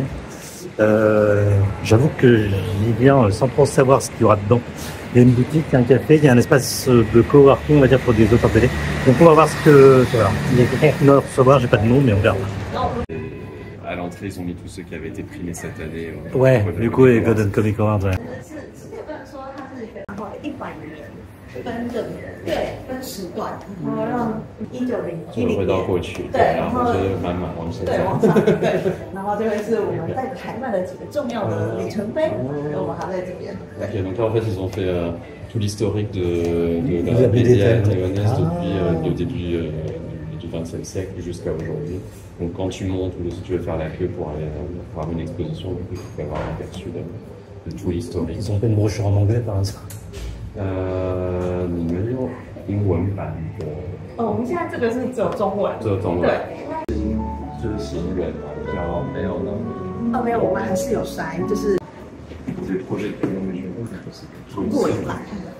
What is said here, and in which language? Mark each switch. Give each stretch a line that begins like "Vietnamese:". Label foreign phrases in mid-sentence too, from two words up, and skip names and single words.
French: J'avoue que j'y viens sans trop savoir ce qu'il y aura dedans. Il y a une boutique, un café, il y a un espace de coworking, on va dire, pour des auteurs BD. Donc on va voir ce que... Voilà. Il y a quelqu'un qui doit recevoir, j'ai pas de nom, mais on verra. À l'entrée, ils ont mis tous ceux qui avaient été primés cette année. Ouais, du coup, les Golden Comic Awards, ouais.
Chinese: 分时段，然后让1910 回到过去，对，然后就是满满往前，对，往上，对，然后这个是我们在台湾的几个重要的里程碑，我们还在这边。
French: Ok, donc là en fait ils ont fait tout l'historique de la BD taïwanaise depuis le début du XXe siècle jusqu'à aujourd'hui. Donc quand tu montes ou si tu veux faire la queue pour aller voir une exposition, du coup tu peux avoir un aperçu de tout l'historique. Ils ont fait une brochure en anglais par hasard.
Chinese: 你们用英文版的？我们现在这个是只有中文。只有中文。对。就是行人嘛，比较没有那么。没有，我们还是有筛，就是或者过一版。